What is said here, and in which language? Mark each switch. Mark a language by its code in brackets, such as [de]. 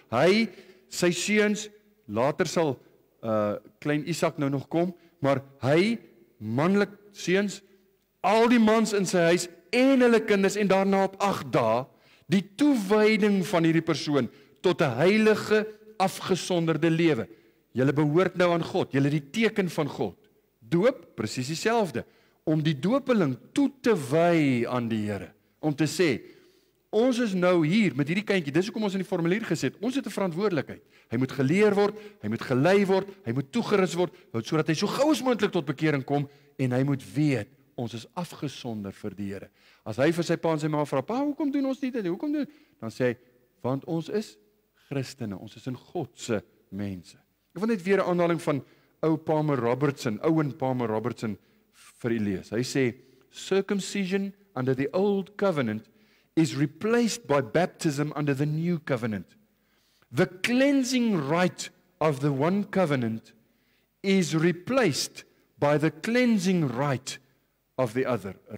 [af] Hy, sy seuns, later sal klein Isak nou nog kom, maar hy, manlik seuns, al die mans in sy huis en hulle kinders, en daarna op 8 dae, die toewyding van hierdie persoon tot 'n heilige, afgesonderde lewe. Julle behoort nou aan God, julle die teken van God. Doop, presies dieselfde, om die dopeling toe te wy aan die Here, om te sê, ons is nou hier met hierdie kindjie, dis hoekom ons in die formulier gesit, ons het 'n verantwoordelikheid. Hy moet geleer word, hy moet gelei word, hy moet toegerus word, sodat hy so gou as moontlik tot bekering kom, en hy moet weet, ons is afgesonder vir die Here. As hy vir sy pa en sy ma vra, pa, hoekom doen ons nie dit? Hoekom doen? Dan sê hy, want ons is Christene, ons is in God se mense. Ek wil net weer 'n aanhaling van Owen Palmer Robertson vir u lees. Hy sê, [en] circumcision under the old covenant is replaced by baptism under the new covenant. The cleansing rite of the one covenant is replaced by the cleansing rite of the other.